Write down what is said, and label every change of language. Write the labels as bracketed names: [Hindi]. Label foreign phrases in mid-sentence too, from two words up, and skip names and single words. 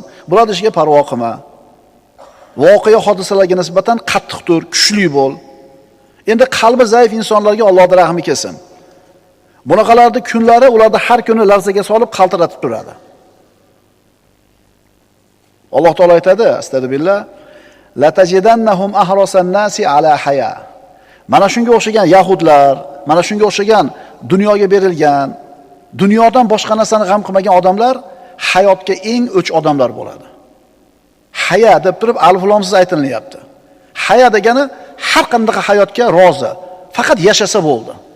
[Uzbek] Bular ishiga parvo qilma. Voqea hodisalarga nisbatan qattiq tur, kuchli bo'l. Endi qalbi zaif insonlarga Allohning rahmi kelsin. Bunaqalarning kunlari ularni har kuni larzaga solib qaltiratib turadi. Alloh taolo aytadi, [Arabic] أستغفر الله لتجدنهم أحرص الناس على حياة. [Uzbek] Mana shunga o'xshagan yahudlar, mana shunga o'xshagan dunyoga berilgan, dunyodan boshqa narsani g'am qilmagan odamlar hayotga eng o'ch odamlar bo'ladi. Haya deb turib alif lomsiz aytilyapti. Haya degani har qanday hayotga rozi, faqat yashasa bo'ldi.